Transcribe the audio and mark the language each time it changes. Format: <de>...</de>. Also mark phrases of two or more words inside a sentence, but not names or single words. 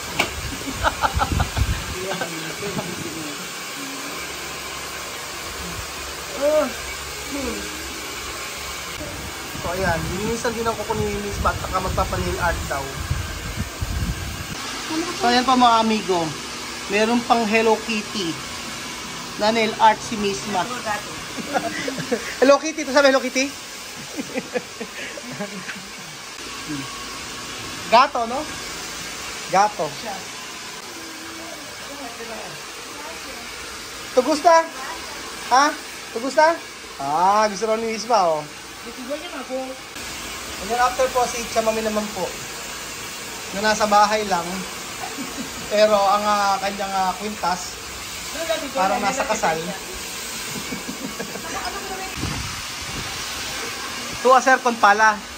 <tl>So ayan. Minsan din ang kukunin ni Miss Bat. Saka magpapa-</tl> <en>nail art</en> <tl>daw. So ayan pa mga amigo. Meron pang Hello Kitty na</tl> <en>nail art</en> <tl>si Misma. Hello Kitty, ito sabi Hello Kitty?</tl> <es>Gato, no? Gato. ¿Te gusta? Ha? ¿Te gusta?</es> <tl>Ah, gusto rin ni Misma, oh.</tl> <en>And then after</en> <tl>po, si Chamame naman po. Na nasa bahay lang. Pero ang kanyang kwintas, parang nasa kasal. Tuwa sir kon pala.</tl>